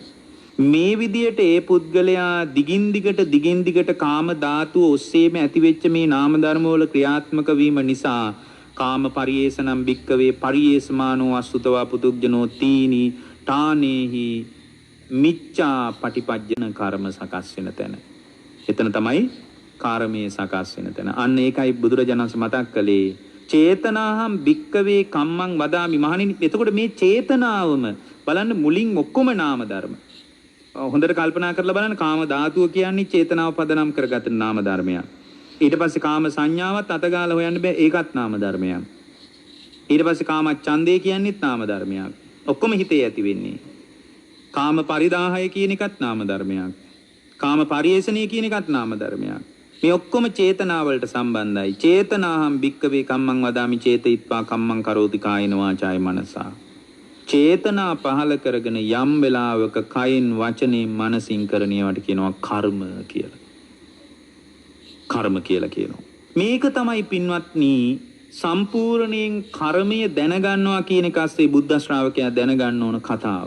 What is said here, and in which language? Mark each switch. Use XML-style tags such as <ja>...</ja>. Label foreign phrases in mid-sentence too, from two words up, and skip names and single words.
<si>මේ විදියට ඒ පුද්ගලයා දිගින් දිගට කාම ධාතුව ඔස්සේම ඇතිවෙච්ච මේ නාම ධර්ම වල ක්‍රියාත්මක වීම නිසා</si> <pi>කාම පරියේෂනම් භික්කවේ පරියේෂමානෝ අසුතවා පුතුග්ජනෝ තීනි ඨානේහි මිච්ඡා පටිපජ්ජන</pi> <si>කර්ම සකස් වෙන තැන. එතන තමයි කාර්මයේ සකස් වෙන තැන. අන්න ඒකයි බුදුරජාණන් මතක් කළේ</si> <pi>චේතනාහම් භික්කවේ කම්මං වදාමි.</pi> <si>මහණෙනි එතකොට මේ චේතනාවම බලන්න මුලින් ඔක්කොම නාම ධර්ම. හොඳට කල්පනා කරලා බලන්න කාම ධාතුව කියන්නේ චේතනාව පදනම් කරගත නාම ධර්මයක්. ඊට පස්සේ කාම සංඥාවත් අතගාලා හොයන්න බෑ ඒකත් නාම ධර්මයක්. ඊට පස්සේ කාම ඡන්දේ කියන්නේත් නාම ධර්මයක්. ඔක්කොම හිතේ ඇති වෙන්නේ. කාම පරිදාහය කියන එකත් නාම ධර්මයක්. කාම පරියේෂණය කියන එකත් නාම ධර්මයක්. මේ ඔක්කොම චේතනාවලට සම්බන්ධයි.</si> <pi>චේතනාහම් භික්කවේ කම්මං වදාමි චේතයිත්වා කම්මං කරෝති කායන වාචාය මනසා.</pi> <si>චේතනා පහල කරගෙන යම් වෙලාවක කයින් වචනෙන් මනසින් කරන ඒවාට කියනවා කර්ම කියලා. කර්ම කියලා කියනවා. මේක තමයි පින්වත්නි සම්පූර්ණයෙන් කර්මය දැනගන්නවා කියන එක ඇස්සේ බුද්ධ ශ්‍රාවකයා දැනගන්න ඕන කතාව.</si>